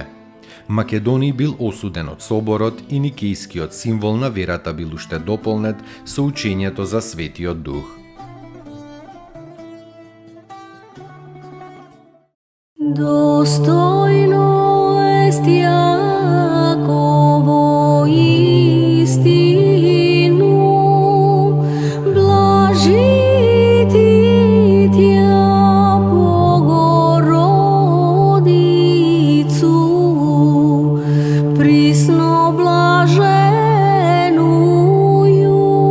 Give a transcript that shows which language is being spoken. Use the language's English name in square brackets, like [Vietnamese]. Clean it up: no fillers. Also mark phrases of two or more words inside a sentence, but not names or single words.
[Macedonian] Македони бил осуден од соборот и никејскиот символ на верата бил уште дополнет со учењето за Светиот Дух. [Church Slavic] Достојно ест Јаково истину, блажити Тја Богородицу, присно блаженују